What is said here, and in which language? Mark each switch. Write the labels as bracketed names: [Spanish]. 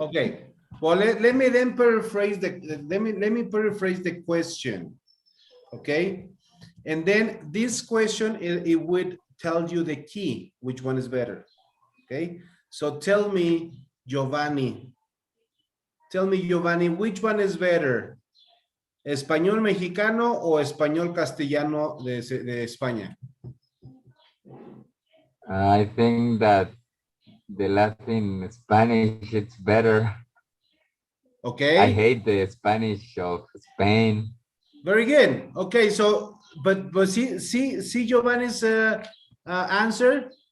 [English] Okay. Well, let me then paraphrase let me paraphrase the question. Okay. And then this question, it would tell you the key, which one is better. Okay. So tell me, Giovanni, which one is better? [Spanish] ¿Español mexicano o español castellano de España? [English] I think that the Latin Spanish it's better. Okay. I hate the Spanish of Spain. Very good. Okay, so but see Giovanni's answer.